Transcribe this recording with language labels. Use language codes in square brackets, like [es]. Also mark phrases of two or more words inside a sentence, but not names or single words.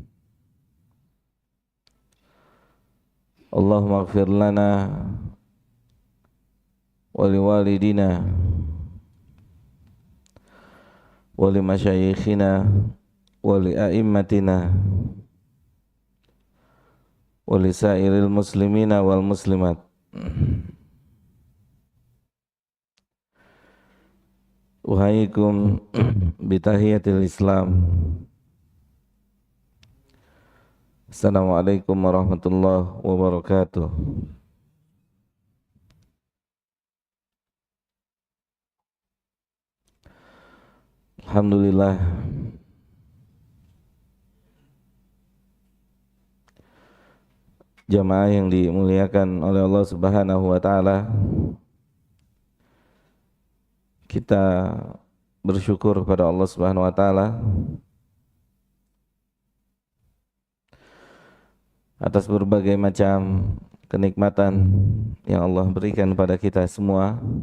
[ar] اللهم اغفر لنا ولوالدينا ولمشايخنا ولأئمتنا ولسائر المسلمين والمسلمات. أحييكم بتحية الإسلام. السلام عليكم ورحمة الله وبركاته. [id] Alhamdulillah, jamaah yang dimuliakan oleh Allah [ar] سبحانه وتعالى, [id] kita bersyukur kepada Allah [ar] سبحانه وتعالى [id] atas berbagai macam kenikmatan yang Allah berikan kepada kita semua.